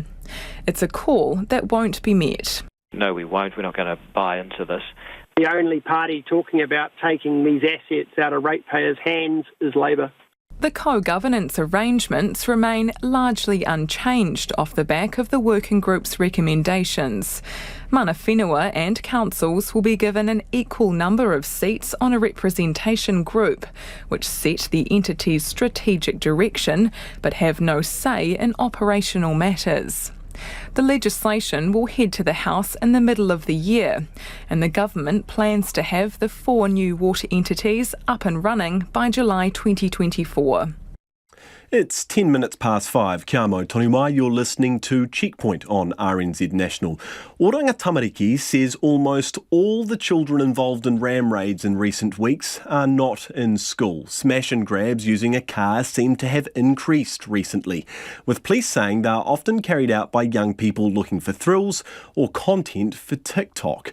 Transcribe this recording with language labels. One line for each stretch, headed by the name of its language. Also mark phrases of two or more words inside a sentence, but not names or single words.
English: It's a call that won't be met. No, we won't. We're not going to buy into this. The only party talking about taking these assets out of ratepayers' hands is Labour. The co-governance arrangements remain largely unchanged off the back of the working group's recommendations.
Māori: Mana whenua
English: and councils will be given an equal number of seats on a representation group, which set the entity's strategic direction but have no say in operational matters. The legislation will head to the House in the middle of the year, and the government plans to have the 4 new water entities up and running by July 2024. It's 10 minutes past 5.
Māori: Kia mau tonu mai,
English: you're listening to Checkpoint on RNZ National. Oranga Tamariki says almost all the children involved in ram raids in recent weeks are not in school. Smash and grabs using a car seem to have increased recently, with police saying they are often carried out by young people looking for thrills or content for TikTok.